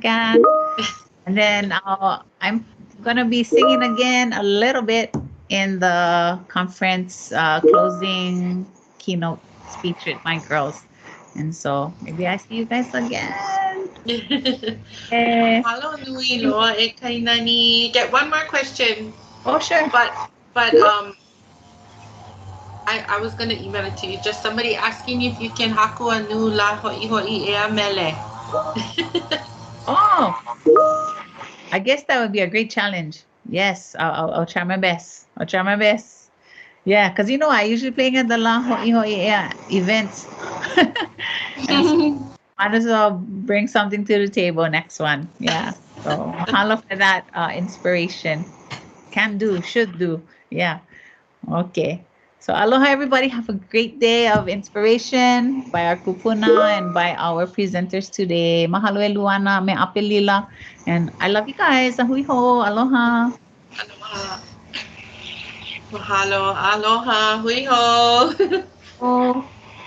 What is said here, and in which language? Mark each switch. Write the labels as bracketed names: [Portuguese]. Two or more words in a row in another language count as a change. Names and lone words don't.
[English] And then I'm gonna be singing again a little bit in the conference closing keynote speech with my girls. And so maybe I see you guys again. Hello, [Hawaiian] nui loa e Kainani. [English] Get one more question. Oh, sure. But I was gonna email it to you. Just somebody asking if you can [Hawaiian] haku anu la ho'i ea mele. [English] Oh, I guess that would be a great challenge. Yes, I'll try my best. Yeah, because I usually playing at the La Ho'i events. Might as well bring something to the table next one. Yeah. So mahalo for that inspiration. Can do, should do. Yeah. Okay. So aloha everybody. Have a great day of inspiration by our Kūpuna and by our presenters today. [Hawaiian] Mahalo e Luana, me apelila. [English] And I love you guys. [Hawaiian] Ahui ho. Aloha. Aloha. Mahalo. Aloha. Hui ho. Oh.